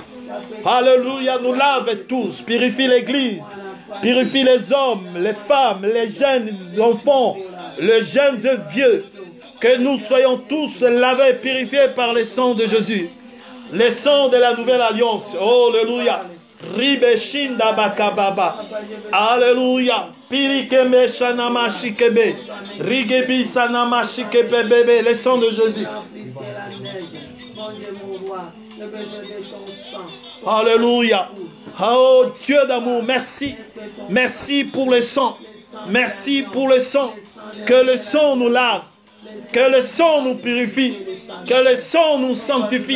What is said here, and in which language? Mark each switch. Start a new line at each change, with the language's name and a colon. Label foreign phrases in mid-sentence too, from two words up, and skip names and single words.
French: Alléluia, nous lave tous, purifie l'église, purifie les hommes, les femmes, les jeunes enfants, les jeunes et vieux. Que nous soyons tous lavés, purifiés par le sang de Jésus. Le sang de la nouvelle alliance. Oh, alléluia. Ribeshinda bakababa. Alléluia. Pirikeme shanama shikebe. Rigebi sanama shikebe bébé. Le sang de Jésus. Alléluia. Oh, Dieu d'amour, merci. Merci pour le sang. Merci pour le sang. Que le sang nous lave. Que le sang nous purifie. Que le sang nous sanctifie.